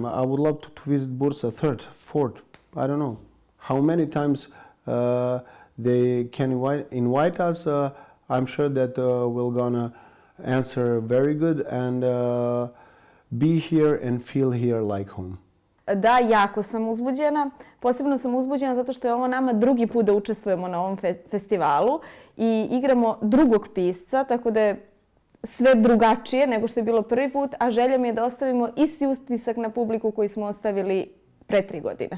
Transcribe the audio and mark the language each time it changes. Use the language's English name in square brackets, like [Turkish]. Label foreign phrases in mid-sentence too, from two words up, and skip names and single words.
[English] I would love to visit Bursa third, fourth. I don't know how many times they can invite us. I'm sure that we're gonna answer very good and be here and feel here like home. [Serbian] Da, jako sam uzbuđena. Posebno sam uzbuđena zato što je ovo nama drugi put da učestvujemo na ovom festivalu i igramo drugog pisca, tako da je sve drugačije nego što je bilo prvi put, a želja mi je da ostavimo isti utisak na publiku koji smo ostavili pre 3 godine.